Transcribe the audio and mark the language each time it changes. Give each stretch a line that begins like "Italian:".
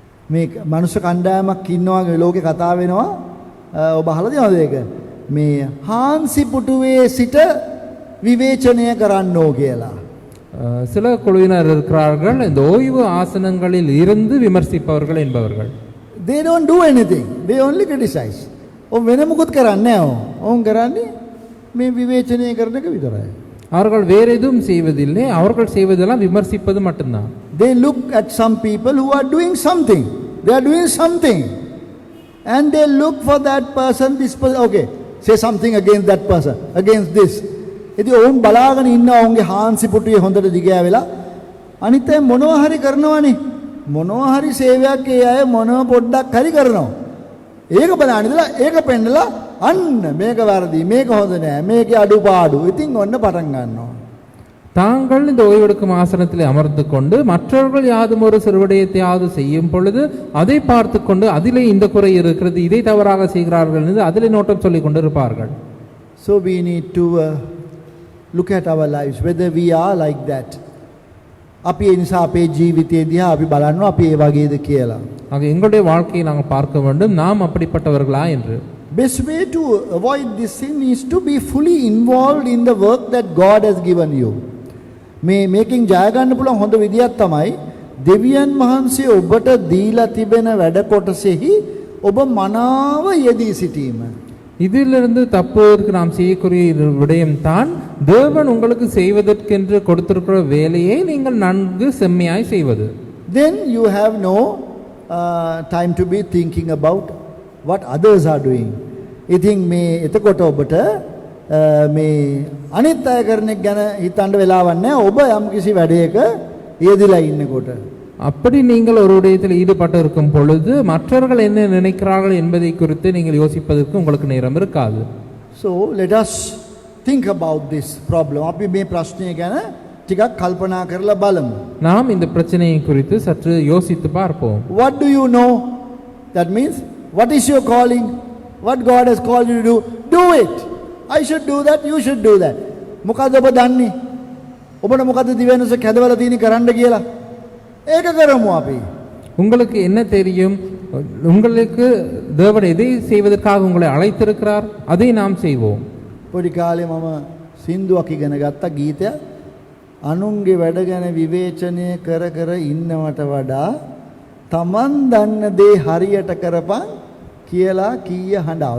Sinhala: මේ මනුෂ්‍ය කණ්ඩායමක් ඉන්නවා ලෝකේ කතා වෙනවා. ඔබ අහලා තියෙනවද ඒක? මේ හාන්සි පුටුවේ සිට විවේචනය කරන්නෝ කියලා.
Tamil: சில குழுவினர் இருக்கிறார்கள், இந்த ஓய்வு ஆசனங்களில் இருந்து விமர்சிப்பவர்கள் என்பவர்கள்.
English: They don't do anything. They only criticize.
Sinhala: ඔව් වෙන මොකුත් කරන්නේ නැහැ. ඔවුන් කරන්නේ මේ විවේචනය කරන එක විතරයි.
Tamil: அவர்கள் வேற எதுவும் செய்வதில்லை, அவர்கள் செய்வதெல்லாம் விமர்சிப்பது மட்டும்தான்.
English: They look at some people who are doing something. They are doing something. And they look for that person, this person, okay, say something against that person, against this.
Sinhala: ඉතින් ඔවුන් බලාගෙන ඉන්නවා ඔවුන්ගේ හාන්සි පුටුවේ හොඳට දිගෑ වෙලා. අනිත් අය මොනවා හරි කරනවනේ. මොනවා හරි සේවයක් ඒ අය මොනවා පොඩ්ඩක් හරි කරනවා. ඒක බලන්න ඉඳලා ඒක පෙන්නලා අන්න මේක වැරදි, මේක හොඳ නෑ, මේකේ අඩුපාඩු. ඉතින් ඔන්න පටන් ගන්නවා.
Tamil: தாங்கள் இந்த ஓய்வெடுக்கும் ஆசனத்தில் அமர்ந்து கொண்டு மற்றவர்கள் யாதும் ஒரு சிறுவிடயத்தையாவது செய்யும் பொழுது அதை பார்த்து கொண்டு அதிலே இந்த குறை இருக்கிறது, இதை தவறாக செய்கிறார்கள் என்று அதிலே நோட்டம் சொல்லிக் கொண்டு இருப்பார்கள்.
English: So we need to look at our lives whether we are like that.
Sinhala: අපි ඒ නිසා අපේ ජීවිතයේ දිහා අපි බලනවා අපි ඒ වගේද කියලා.
Tamil: ஆக எங்களுடைய வாழ்க்கையை நாங்கள் பார்க்க வேண்டும், நாம் அப்படிப்பட்டவர்களா என்று.
English: Best way to avoid this sin is to be fully involved in the work that God has given you.
Sinhala: මේකෙන් ජය ගන්න පුළුවන් හොඳ විදියක් තමයි දෙවියන් වහන්සේ ඔබට දීලා තිබෙන වැඩ කොටසෙහි ඔබ මනාව යෙදී සිටීම.
Tamil: இதிலிருந்து தப்புவதற்கு நாம் செய்யக்கூடிய விடயம்தான் தேவன் உங்களுக்கு செய்வதற்கென்று கொடுத்திருக்கிற வேலையை நீங்கள் நன்கு செம்மையாய் செய்வது.
English: Then you have no time to be thinking about what others are doing.
Sinhala: ඉතින් මේ එතකොට ඔබට මේ අනිත් අය කරන එක ගැන හිතන්න වෙලාවක් නැහැ. ඔබ යම්කිසි වැඩයක යෙදලා ඉන්නකොට.
Tamil: அப்படி நீங்கள் ஒரு விடயத்தில் ஈடுபட்டு இருக்கும் பொழுது மற்றவர்கள் என்ன நினைக்கிறார்கள் என்பதை குறித்து நீங்கள் யோசிப்பதற்கு உங்களுக்கு நேரம் இருக்காது.
English: So let us think about this problem.
Sinhala: අපි මේ ප්‍රශ්නය ගැන ටිකක් කල්පනා කරලා බලමු.
Tamil: நாம் இந்த பிரச்சனையை குறித்து சற்று யோசித்து பார்ப்போம்.
English: What do you know? That means what is your calling? What God has called you to do? Do it. I should do that, you should do that.
Sinhala: මොකද ඔබ දන්නේ? ඔබට මොකද දිවෙනස කැදවලා තියෙන්නේ කරන්න කියලා? ඒක කරමු අපි.
Tamil: உங்களுக்கு என்ன தெரியும்? உங்களுக்கு தேவன் எதை செய்வதற்காக உங்களை அழைத்திருக்கிறார், அதை நாம் செய்வோம்.
Sinhala: පොඩි කාලේ මම සින්දුවක් ඉගෙන ගත්ත ගීතයක්. අනුන්ගේ වැඩ ගැන විවේචනය කර කර ඉන්නවට වඩා තමන් දන්න දේ හරියට කරපන් කියලා කීය හඬා.